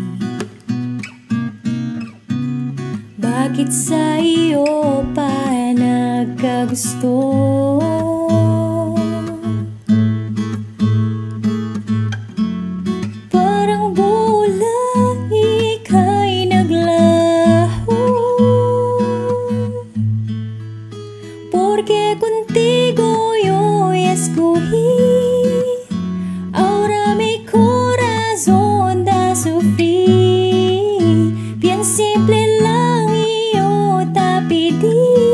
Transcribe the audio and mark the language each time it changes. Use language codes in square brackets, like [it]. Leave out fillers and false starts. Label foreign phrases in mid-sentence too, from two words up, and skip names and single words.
[tl] Bakit sa iyo pa nagkagusto? Parang bola, ika'y naglaho, [cbk] porque contigo yo escogí. Ahora mi corazón da sufrir. Bien simple lang yo te pedí.